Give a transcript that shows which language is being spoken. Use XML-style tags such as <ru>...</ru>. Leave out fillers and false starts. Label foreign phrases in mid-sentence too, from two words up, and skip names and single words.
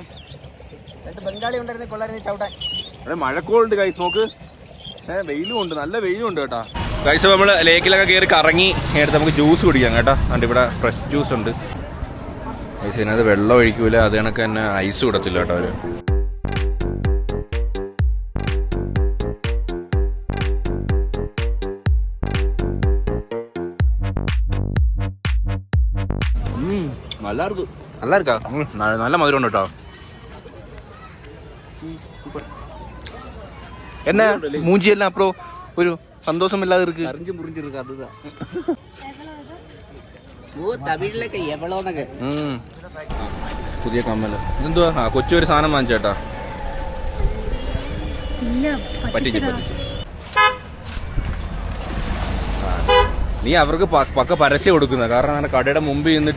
<ml>ബംഗാളി ഉണ്ടായിരുന്നെ കൊള്ളായിരുന്നു ചവിട്ടാൻ. ഇവിടെ മഴക്കോളുണ്ട് ഗൈസ്, നോക്ക്. പക്ഷേ വെയിലും ഉണ്ട്, നല്ല വെയിലും ഉണ്ട് കേട്ടോ ഗൈസ്. അപ്പോൾ നമ്മൾ ലേക്കിലൊക്കെ കയറി കറങ്ങി എടുത്ത് നമുക്ക് ജ്യൂസ് കുടിക്കാം കേട്ടോ. അതുകൊണ്ട് ഇവിടെ ഫ്രഷ് ജ്യൂസ് ഉണ്ട് ഗൈസ്. ഇതിനകത്ത് വെള്ളം ഒഴിക്കൂല, അത് കണക്ക് തന്നെ ഐസ് ഇടത്തില്ല കേട്ടോ അവര്.</ml> <ta>நல்லா இருக்கா?</ta> <ml>നല്ല മധുരം ഉണ്ട് കേട്ടോ.</ml> <ta>என்ன மூஞ்சி எல்லாம் அப்புறம் ஒரு சந்தோஷம் இல்லாத இருக்கு. கரிஞ்சு முறிஞ்சிருக்கு அதுதான்.</ta> <ml>ഓ തമിഴിലൊക്കെ എവളോന്നൊക്കെ. പുതിയ കമ്മല് ഇതെന്തുവാ? ആ കൊച്ചു ഒരു സാധനം വാങ്ങിച്ചേട്ടാ. പറ്റിച്ചു. നീ അവർക്ക് പക്ക പരസ്യം കൊടുക്കുന്ന കാരണം അങ്ങനെ കടയുടെ മുമ്പിൽ നിന്നിട്ട്</ml>